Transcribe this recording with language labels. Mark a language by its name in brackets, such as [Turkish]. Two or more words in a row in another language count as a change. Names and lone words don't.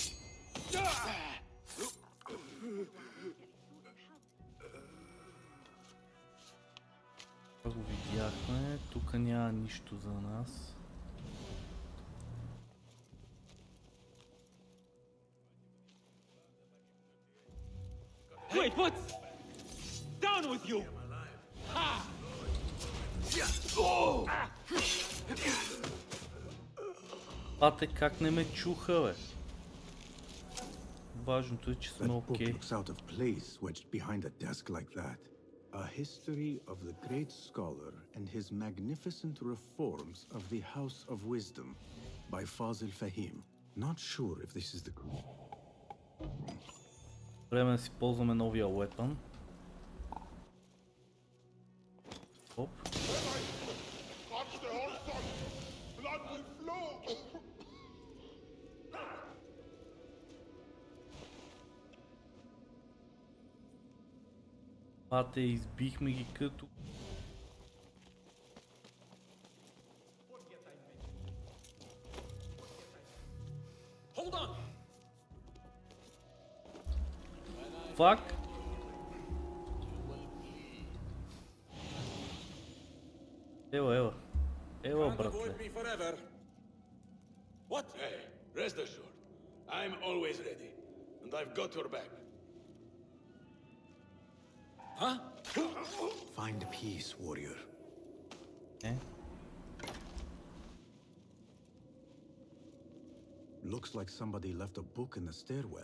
[Bulgarian] Това го видяхме, тук няма нищо за нас. [English] Wait, what? Down with you! Ha! [Bulgarian] Пате, как не ме чуха, бе? Важното е, че сме [English] That book [Bulgarian] окей. [English] looks out of place wedged behind a desk like that. A history of the great scholar and his magnificent reforms of the House of Wisdom by Fazil Fahim. Not sure if this is the... [Bulgarian] Време да си ползваме новия weapon. Оп. Пате, избихме ги като... [English] Hold on! [Bulgarian] Фак! Ела, ела. Ела, братле. [English] What? Hey, rest assured. I'm always ready. And I've got your back. Huh? Find peace, warrior. Eh? Looks like somebody left a book in the stairwell.